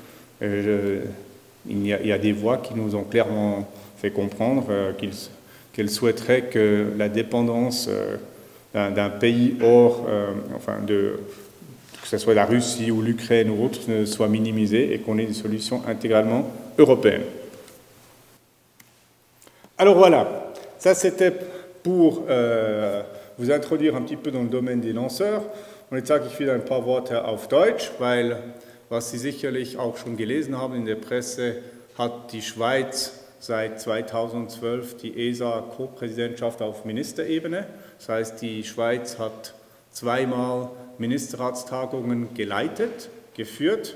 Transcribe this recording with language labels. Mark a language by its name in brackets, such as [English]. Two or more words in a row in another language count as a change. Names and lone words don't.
[French] Il y a des voix qui nous ont clairement fait comprendre qu'elles souhaiteraient que la dépendance d'un pays hors, que ce soit la Russie ou l'Ukraine ou autre, soit minimisée et qu'on ait des solutions intégralement européennes. Alors voilà, ça c'était pour vous introduire un petit peu dans le domaine des lanceurs. [German] Und jetzt sage ich wieder ein paar Worte auf Deutsch, weil, was Sie sicherlich auch schon gelesen haben in der Presse, hat die Schweiz seit 2012 die ESA-Co-Präsidentschaft auf Ministerebene. Das heißt, die Schweiz hat 2-mal Ministerratstagungen geführt.